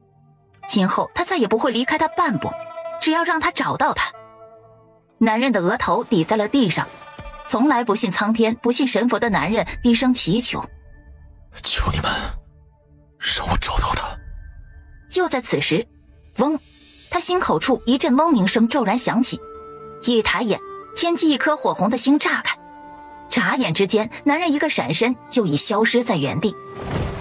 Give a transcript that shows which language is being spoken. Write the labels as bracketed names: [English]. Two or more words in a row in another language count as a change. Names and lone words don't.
[Chinese] 今後他再也不會離開他半步，只要讓他找到他。男人的額頭抵在了地上，從來不信蒼天不信神佛的男人低聲祈求： 求你們讓我找到他。就在此時，嗡，他心口處一陣嗡鳴聲驟然響起，一抬眼，天際一顆火紅的星炸開，眨眼之間，男人一個閃身就已消失在原地。